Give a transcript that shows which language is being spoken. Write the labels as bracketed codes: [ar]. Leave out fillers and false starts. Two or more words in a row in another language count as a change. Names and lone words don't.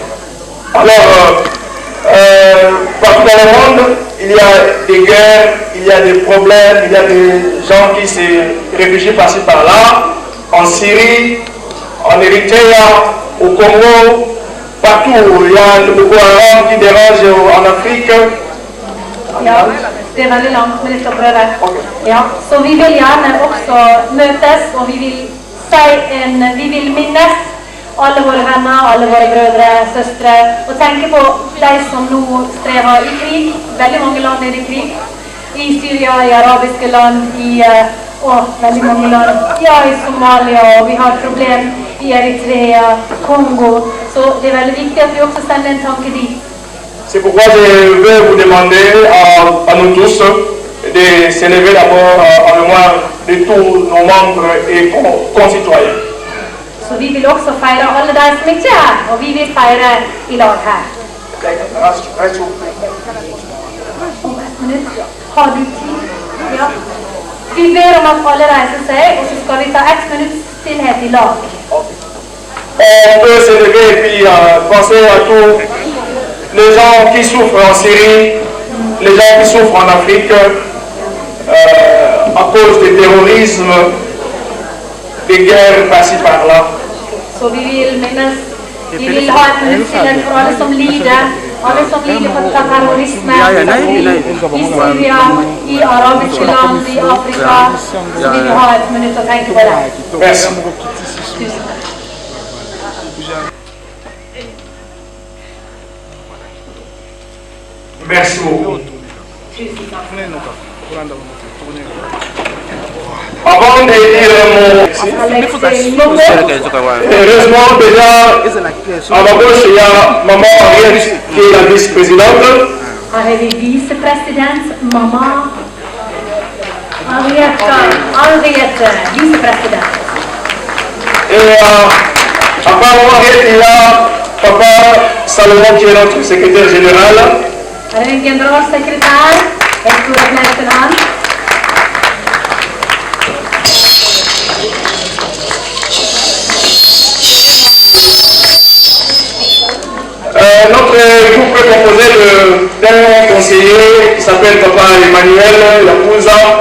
[fr] Alors, partout dans le monde, il y a des guerres, il y a des problèmes, il y a des gens qui se réfugient par-ci par-là, en Syrie, en Érythrée, au Congo, partout. Il y a le Boko Haram qui dérange en Afrique. [no] Ja, det er veldig langt, men jeg skal prøve. Ja, så vi vil gjerne også møtes, og vi vil minnes alle våre venner, alle våre brødre, søstre, og tenke på de som nå strever i krig. Veldig mange land er i krig. I Syria, i arabiske land, og veldig mange land. Ja, i Somalia, og vi har problem i Eritrea, Kongo. Så det er veldig viktig at vi også sender en tanke dit. [fr] C'est pourquoi je vais vous demander à nous tous de s'élever d'abord en mémoire de tous nos membres et concitoyens. [sv] Så vi vill också fira alla de som inte är här och vi vill fira i lag här. Om 1 minut. Har du tid? Ja. Vi ber om att alla reser sig och så ska vi ta 1 minuts stillhet i lag. [fr] On peut s'élever et puis penser à tous les gens qui souffrent en Syrie, les gens qui souffrent en Afrique à cause du terrorisme, des guerres par-ci par-là. [sv] Så vi vill ha 1 minuts stillhet för alla som lider på terrorismen i Syria, i arabiska land, i Afrika. Så vill vi ha 1 minut att tänka på det. [fr] Merci. Merci beaucoup. Avant de dire mon heureusement déjà à ma gauche il y a maman Henriette qui est la vice-présidente. [sv] Här är vi vicepresident, mamma Henriette, vicepresident. [fr] Et à part Henriette il y a papa Salomon qui est notre secrétaire général. [sv] Här är en generalsekretär, Hector Knäftenand. [fr] Notre groupe est composé d'un conseiller qui s'appelle Papa Emmanuel Yapouza.